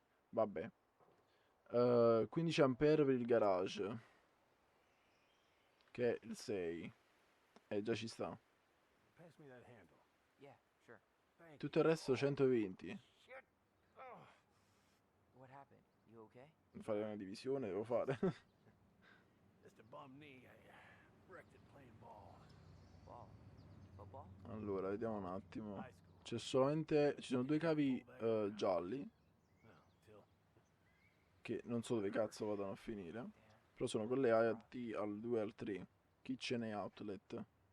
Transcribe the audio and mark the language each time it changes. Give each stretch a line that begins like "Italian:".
Italian: Vabbè. 15 A per il garage, che è il 6. Già ci sta.
English: Pass me that handle. Yeah, sure. Thank you.
Italian: Tutto il resto 120.
English: Shit. Oh. What happened? You okay?
Italian: Fare una divisione devo fare.
English: Just a bum knee. I wrecked it playing ball. Ball. Football?
Italian: Allora, vediamo un attimo.
English: High school.
Italian: C'è solamente. Ci sono 2 cavi gialli,
English: No, till.
Italian: che non so dove cazzo vadano a finire. Però sono collegati al 2 e al 3.
English: Kitchen e outlet.